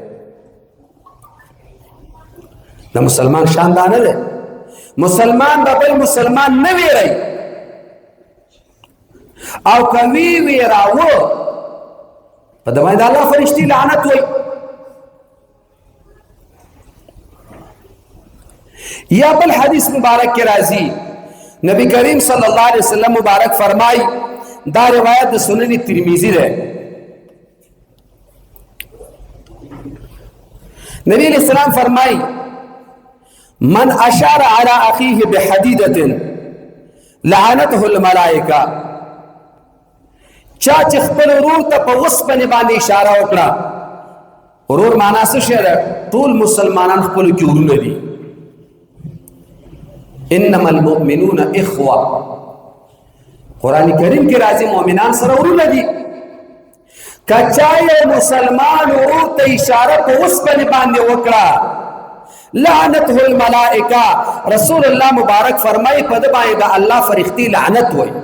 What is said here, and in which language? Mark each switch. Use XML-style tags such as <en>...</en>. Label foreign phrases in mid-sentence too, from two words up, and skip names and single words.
<ps>د مسلمان شان دا نه دی مسلمان د بل مسلمان نه ویری او کوي ویراوه په د باندې الله فرشتي لعنت وي یا بل حدیث مبارک کې راځي نبی کریم</ps> <ar>صلی الله علیه وسلم</ar> <ps>مبارک فرمای دا روایت د سنن ترمذی ده نبی</ps> <ar>علیہ السلام</ar> <ps>فرمای</ps> <ar>من اشار على اخيه بحديده لعنته الملائکه</ar> <ps>چا چې خپل ورور ته په وسپنې باندې اشاره وکړه ورور معنا څه شی ده ټول مسلمانان خپل کې ورونه دي</ps> <ar>انما المؤمنون اخوه</ar> <ps>قران کریم کې راځي مؤمنان سره ورونه دي کچا یو مسلمان ورور ته اشاره په وسپنې باندې وکړه</ps> <ar>لعنته الملائکه رسول الله</ar> <ps>مبارک فرمایي په د باندې د الله فرښتې لعنت وای</ps>